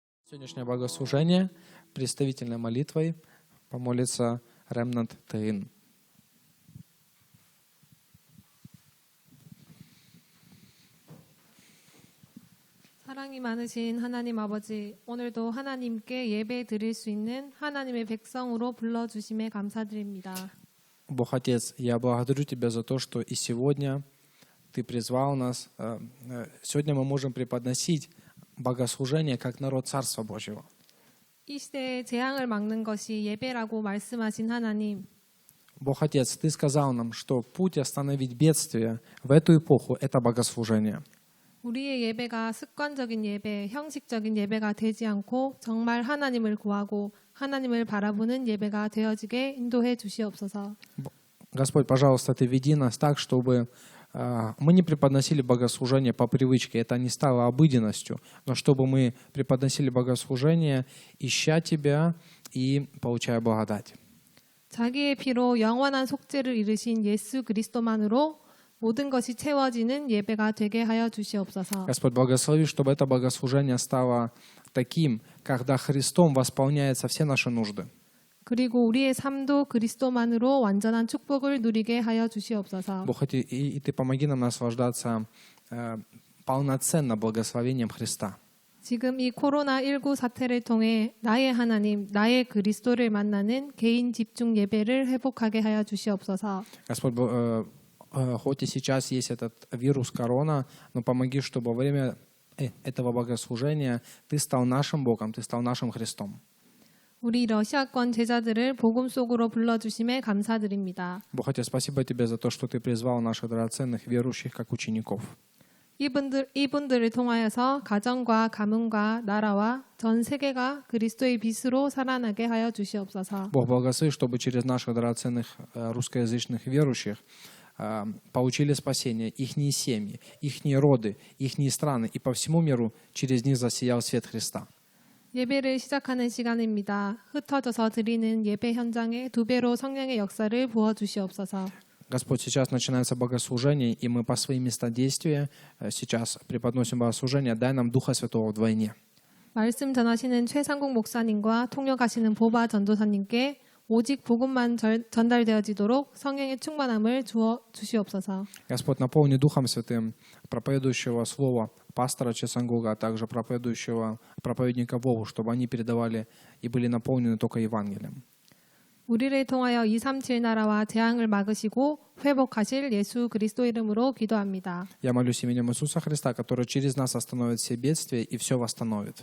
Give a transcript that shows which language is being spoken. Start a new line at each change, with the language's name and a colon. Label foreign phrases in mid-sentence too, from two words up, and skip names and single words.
Russian: Сегодняшнее богослужение представительной молитвой помолится Ремнант Тейн.
Korean: 사랑이 많으신 하나님 아버지, 오늘도 하나님께 예배 드릴 수 있는 하나님의 백성으로 불러주심에 감사드립니다.
Russian: Бог Отец, я благодарю Тебя за то, что и сегодня Ты призвал нас. Сегодня мы можем преподносить богослужение как народ Царства Божьего.
Korean: 이 시대의 재앙을 막는 것이 예배라고 말씀하신 하나님,
Russian: Бог Отец, Ты сказал нам, что путь остановить бедствие в эту эпоху – это богослужение.
Korean: 우리의 예배가 습관적인 예배, 형식적인 예배가 되지 않고 정말 하나님을 구하고 하나님을 바라보는 예배가 되어지게 인도해 주시옵소서.
Russian: Господь, пожалуйста, Ты веди нас так, чтобы мы не преподносили богослужение по привычке, это не стало обыденностью, но чтобы мы преподносили богослужение, ища Тебя и получая благодать.
Korean: 자기의 피로 영원한 속죄를 이루신 예수 그리스도만으로 모든 것이 채워지는 예배가 되게 하여 주시옵소서.
Russian: Господь, благослови, чтобы это богослужение стало таким, когда Христом восполняются все наши нужды.
Korean: 그리고 우리의 삶도 그리스도만으로 완전한 축복을 누리게 하여 주시옵소서.
Russian: Бог, и Ты помоги нам наслаждаться полноценно благословением Христа.
Korean: 지금 이 코로나19 사태를 통해 나의 하나님, 나의 그리스도를 만나는 개인 집중 예배를 회복하게 하여 주시옵소서.
Russian: Господь, хоть и сейчас есть этот вирус корона, но помоги, чтобы во время этого богослужения Ты стал нашим Богом, Ты стал нашим Христом.
Korean: 우리 러시아권 제자들을 복음 속으로 불러주심에 감사드립니다.
Russian: Бог Отец, спасибо Тебе за то, что Ты призвал наших драгоценных верующих как учеников.
Korean: 이분들을 통하여서 가정과 가문과 나라와 전 세계가 그리스도의 빛으로 살아나게 하여 주시옵소서.
Russian: Бог, благослови, чтобы через наших драгоценных русскоязычных верующих получили спасение ихние семьи, ихние роды, ихние страны, и по всему миру через них засиял свет Христа.
Korean: 예배를 시작하는 시간입니다. 흩어져서 드리는 예배 현장에 2배로 성령의 역사를 부어 주시옵소서.
Russian: Господь, сейчас начинается богослужение, и мы по своим местам действия сейчас преподносим богослужение. Дай нам Духа Святого вдвойне.
Korean: 말씀 전하시는 최상국 목사님과 통역하시는 보바 전도사님께 오직 복음만 전달되어지도록 성령의 충만함을 주어 주시옵소서.
Russian: Господь, наполни Духом Святым проповедующего слова пастора Чесангуга, а также проповедника Вову, чтобы они передавали и были наполнены только Евангелием.
Korean: 우리를 통하여 237 나라와 재앙을 막으시고 회복하실 예수 그리스도 이름으로 기도합니다.
Russian: Я молюсь именем Иисуса Христа, который через нас остановит все бедствия и все восстановит.